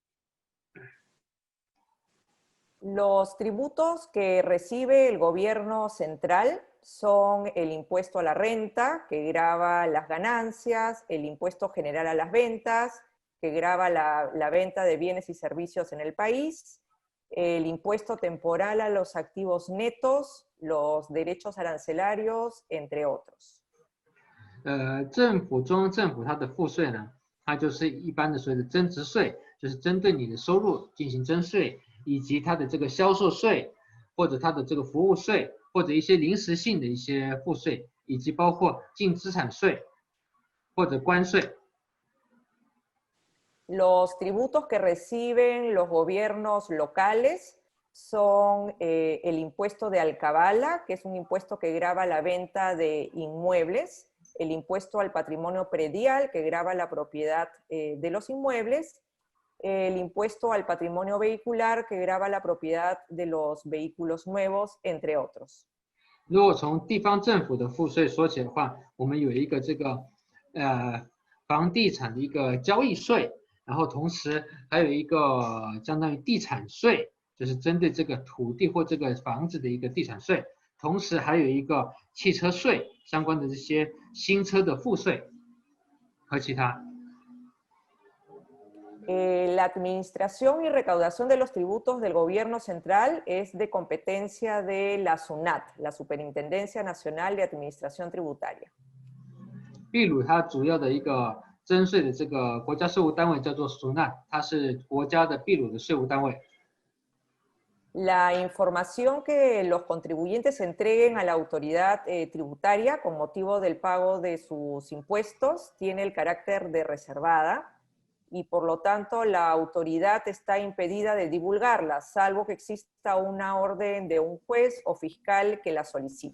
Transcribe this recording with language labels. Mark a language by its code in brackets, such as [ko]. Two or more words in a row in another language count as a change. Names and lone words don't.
[es] Los tributos que recibe el gobierno central son el impuesto a la renta, que grava las ganancias, el impuesto general a las ventas, que grava la venta de bienes y servicios en el país, el impuesto temporal a los activos netos, los derechos arancelarios, entre otros. [zh] 中央政府它的赋税呢，它就是一般的所谓的增值税，就是针对你的收入进行征税。以及它的这个销售税，或者它的这个服务税，或者一些临时性的一些赋税，以及包括净资产税或者关税。 [es] Los tributos que reciben los gobiernos locales son el impuesto de alcabala, que es un impuesto que grava la venta de inmuebles, el impuesto al patrimonio predial, que grava la propiedad de los inmuebles, el impuesto al patrimonio vehicular que grava la propiedad de los vehículos nuevos, entre otros. [zh] 如果从地方政府的赋税说起的话，我们有一个这个房地产的一个交易税，然后同时还有一个相当于地产税，就是针对这个土地或这个房子的一个地产税，同时还有一个汽车税相关的这些新车的赋税和其他。 [es] La administración y recaudación de los tributos del gobierno central es de competencia de la SUNAT, la Superintendencia Nacional de Administración Tributaria. [zh] 秘鲁它主要的一个征税的这个国家税务单位叫做 SUNAT， 它是国家的秘鲁的税务单位。 [es] La información que los contribuyentes entreguen a la autoridad tributaria con motivo del pago de sus impuestos tiene el carácter de reservada, y por lo tanto la autoridad está impedida de divulgarla, salvo que exista una orden de un juez o fiscal que la solicite.